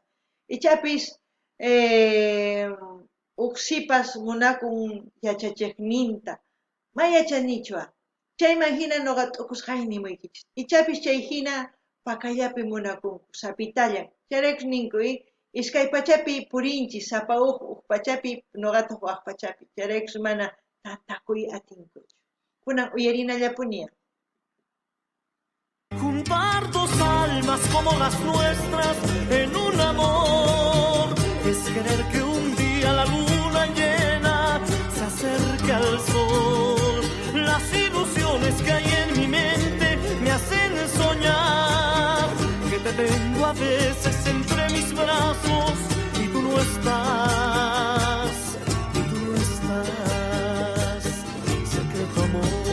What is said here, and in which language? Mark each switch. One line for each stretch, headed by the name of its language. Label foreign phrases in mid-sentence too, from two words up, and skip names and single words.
Quechua: Ichapis uksipas munakun yachachiqninta mayachanichwa chayman hina noqa t'ukusqayni muykichis ichapis chay hina Pacallapi munakunku sapitallan chayraykus ninku iskay pachapi purinchis sapa huk pachapi noqataq waq pachapi chayraykus mana tatakuy atinkuchu kunan uyarinallapuña.
Spanish: Juntar dos almas como las nuestras en un amor es querer que un día la luna llena se acerque al sol. Las ilusiones que hay en mi mente me hacen soñar que te tengo a veces entre mis brazos y tú no estás, secreto amor.